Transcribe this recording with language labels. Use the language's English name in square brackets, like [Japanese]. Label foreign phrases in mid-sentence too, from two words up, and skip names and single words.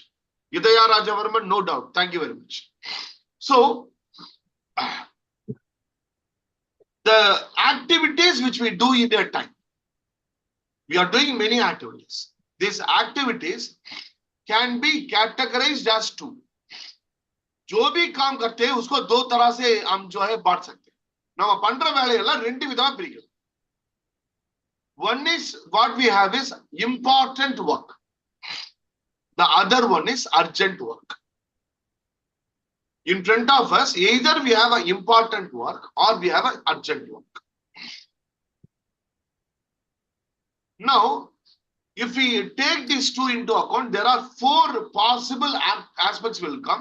[English] Idaya Rajavarman, no doubt, thank you very much. So, the activities which we do in that time, we are doing many activities. These activities can be categorized as two. [Hindi] जो भी काम करते हैं उसको दो तरह से हम जो है बांट सकते हैं. [Tamil] நம்ம பண்ற வேலையெல்லாம் ரெண்டு விதமா பிரிக்கலாம். [English] One is what we have is important work. The other one is urgent work. In front of us, either we have an important work or we have an urgent work. Now, if we take these two into account, there are four possible aspects will come.